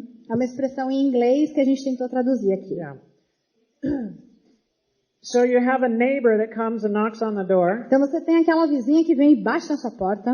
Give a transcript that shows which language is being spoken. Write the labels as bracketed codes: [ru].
[pt] É uma expressão em inglês que a gente tentou traduzir aqui. [en] Yeah. So you have a neighbor that comes and knocks on the door. [pt] Então você tem aquela vizinha que vem e bate na sua porta.